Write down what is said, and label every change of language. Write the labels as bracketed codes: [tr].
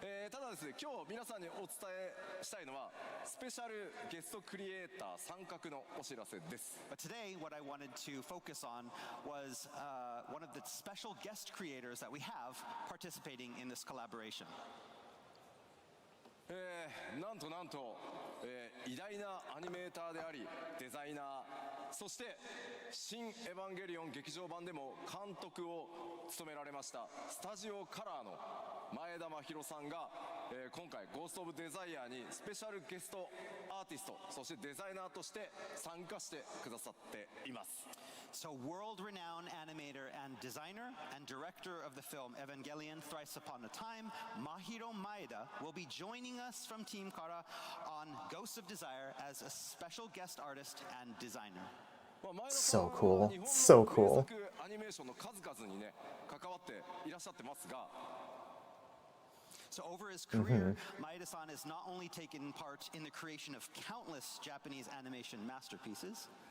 [ja] ただですね、今日皆さんにお伝えしたいのはスペシャルゲストクリエイター参画のお知らせです。 [en] But today, what I wanted to focus on was one of the special guest creators that we have participating in this collaboration. [ja] なんとなんと、偉大なアニメーターでありデザイナー、そして新エヴァンゲリオン劇場版でも監督を務められましたスタジオカラーの前田真宏さんが、今回ゴースト・オブ・デザイアにスペシャルゲストアーティスト、そしてデザイナーとして参加してくださっています。 [en] So world-renowned animator and designer and director of the film Evangelion Thrice Upon a Time, Mahiro Maeda, will be joining us from Team Kara on Ghosts of Desire as a special guest artist and designer. So cool. So cool. [ja] アニメーションの数々にね関わっていらっしゃってますが。 [en] So over his career, Maeda-san has not only taken part in the creation of countless Japanese animation masterpieces.